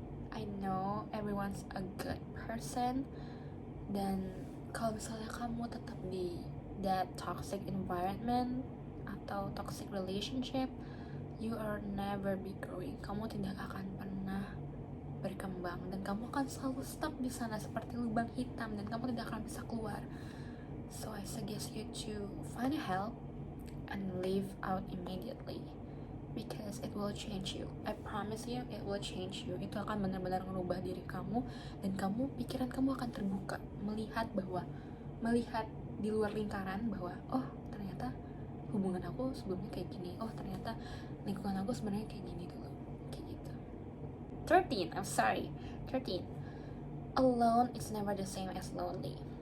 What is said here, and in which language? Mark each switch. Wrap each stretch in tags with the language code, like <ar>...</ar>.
<en>I know everyone's a good person,</en> <id>dan kalau misalnya kamu tetap di</id> <en>that toxic environment atau toxic relationship, you are never be growing.</en> <id>Kamu tidak akan pernah berkembang dan kamu akan selalu stuck di sana seperti lubang hitam dan kamu tidak akan bisa keluar.</id> <en>So I suggest you to find help and leave out immediately, because it will change you. I promise you, it will change you.</en> <id>Itu akan benar-benar merubah diri kamu dan pikiran kamu akan terbuka melihat di luar lingkaran bahwa oh ternyata hubungan aku sebelumnya kayak gini, oh ternyata lingkungan aku sebenarnya kayak gini dulu, kayak gitu. 13.</id> <en>Alone is never the same as lonely.</en>